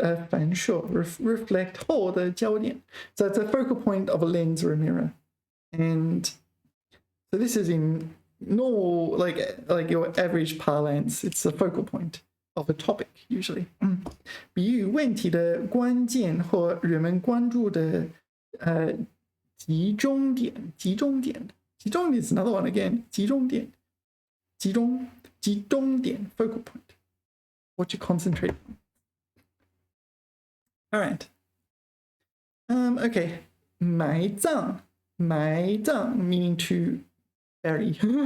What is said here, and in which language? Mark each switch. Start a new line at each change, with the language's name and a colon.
Chinese: 反射 reflect 后的焦点.
English: So it's a focal point of a lens or a mirror. And so this is in normal, like your average parlance, it's a focal point of a topic usually.
Chinese: 比喻问题的关键或人们关注的集中点
English: is another one again. 集中点 focal point. What you concentrate on. All right. Okay. 埋葬 meaning to bury.